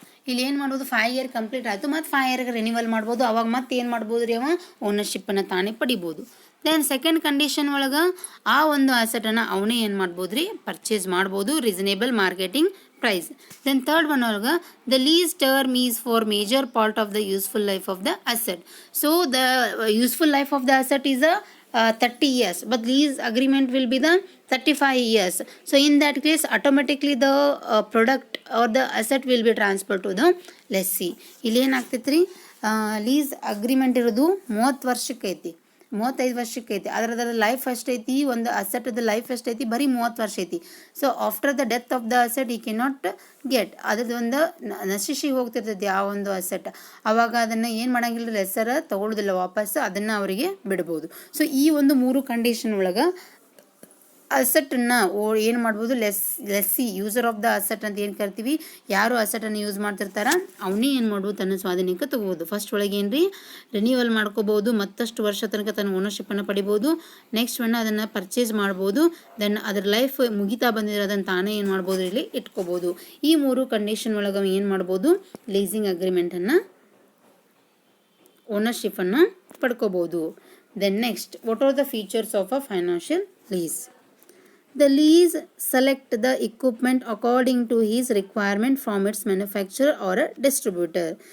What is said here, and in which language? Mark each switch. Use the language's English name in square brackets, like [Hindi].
[Kannada] ಇಲ್ಲಿ ಏನು ಮಾಡ್ಬೋದು, 5 year ಕಂಪ್ಲೀಟ್ ಆಯಿತು, ಮತ್ತು 5 year ರಿನ್ಯೂವಲ್ ಮಾಡ್ಬೋದು. ಅವಾಗ ಮತ್ತೆ ಏನು ಮಾಡ್ಬೋದು ರೀ, ಅವ ಓನರ್ಶಿಪ್ಪನ್ನು ತಾನೇ ಪಡಿಬೋದು. ದೆನ್ ಸೆಕೆಂಡ್ ಕಂಡೀಷನ್ ಒಳಗೆ ಆ ಒಂದು ಅಸೆಟನ್ನು ಅವನೇ ಏನು ಮಾಡ್ಬೋದು ರೀ, ಪರ್ಚೇಸ್ ಮಾಡ್ಬೋದು reasonable marketing price. [English] Then third one ಒಳಗೆ the lease term is for major part of the useful life of the asset. So the useful life of the asset is 30 years, but lease agreement will be the 35 years. So in that case automatically the product or the asset will be transferred to the lessee. [Kannada] ಇಲ್ಲಿ ಏನಾಗ್ತೈತೆ ರೀ, lease agreement ಇರೋದು 30 ವರ್ಷಕ್ಕೆ ಐತಿ, 35 ವರ್ಷಕ್ಕೆ ಐತಿ. ಅದರ life ಎಷ್ಟೈತಿ, ಒಂದು ಅಸೆಟ್ದ ಲೈಫ್ ಎಷ್ಟೈತಿ, ಬರೀ 30 ವರ್ಷ ಐತಿ. [English] so after the death of the asset he cannot get, [Kannada] ಅದ್ರದ್ದು ಒಂದು ನಶಿಸಿ ಹೋಗ್ತಿರ್ತೈತಿ ಆ ಒಂದು ಅಸೆಟ್. ಅವಾಗ ಅದನ್ನು ಏನು ಮಾಡಂಗಿಲ್ಲ, ಲೆಸ್ಸರ್ ತಗೊಳ್ಳೋದಿಲ್ಲ ವಾಪಸ್, ಅದನ್ನು ಅವರಿಗೆ ಬಿಡ್ಬೋದು. ಸೊ ಈ ಒಂದು 3 ಕಂಡೀಷನ್ ಒಳಗೆ ಅಸೆಟನ್ನು ಏನು ಮಾಡ್ಬೋದು, lessee [English] user of the asset [Kannada] ಅಂತ ಏನು ಕರಿತೀವಿ, ಯಾರು ಅಸೆಟನ್ನು ಯೂಸ್ ಮಾಡ್ತಿರ್ತಾರ ಅವನೇ ಏನು ಮಾಡ್ಬೋದು, ತನ್ನ ಸ್ವಾಧೀನಕ್ಕೆ ತಗೋಬೋದು. ಫಸ್ಟ್ ಒಳಗೆ ಏನು ರೀ, ರಿನ್ಯೂವಲ್ ಮಾಡ್ಕೋಬೋದು, ಮತ್ತಷ್ಟು ವರ್ಷ ತನಕ ತನ್ನ ಓನರ್ಶಿಪ್ಪನ್ನು ಪಡಿಬೋದು. ನೆಕ್ಸ್ಟ್ ಒನ್ ಅದನ್ನು ಪರ್ಚೇಸ್ ಮಾಡ್ಬೋದು. ದೆನ್ ಅದ್ರ ಲೈಫ್ ಮುಗಿತಾ ಬಂದಿರೋ ಅದನ್ನು ತಾನೇ ಏನು ಮಾಡ್ಬೋದು, ಇಲ್ಲಿ ಇಟ್ಕೋಬೋದು. ಈ 3 ಕಂಡೀಷನ್ ಒಳಗೆ ಏನು ಮಾಡ್ಬೋದು, ಲೀಸಿಂಗ್ ಅಗ್ರಿಮೆಂಟನ್ನು, ಓನರ್ಶಿಪ್ಪನ್ನು ಪಡ್ಕೋಬೋದು. [English] Then next, what are the features of a financial lease? The lease select the equipment according to his requirement from its manufacturer or a distributor.